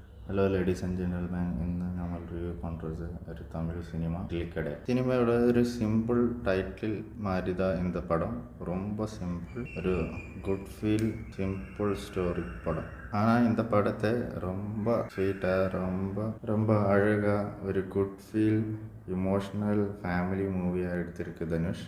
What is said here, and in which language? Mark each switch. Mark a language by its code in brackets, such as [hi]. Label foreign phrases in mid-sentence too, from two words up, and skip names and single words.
[en] hello ladies and gentleman, [ml] ഇന്ന് നമ്മൾ റിവ്യൂ பண்ணுறது ഒരു തമിഴ് സിനിമ கிளிக்கடை. [ta] சினிமாவோட ஒரு சிம்பிள் டைட்டில் மாதிரி தான் இந்த படம். ரொம்ப சிம்பிள், ஒரு [en] good feel simple story [ta] படம். ஆனால் இந்த படத்தை ரொம்ப ஸ்வீட்டாக ரொம்ப அழகாக ஒரு [en] good feel emotional family [ta] மூவியாக எடுத்திருக்கு தனுஷ்.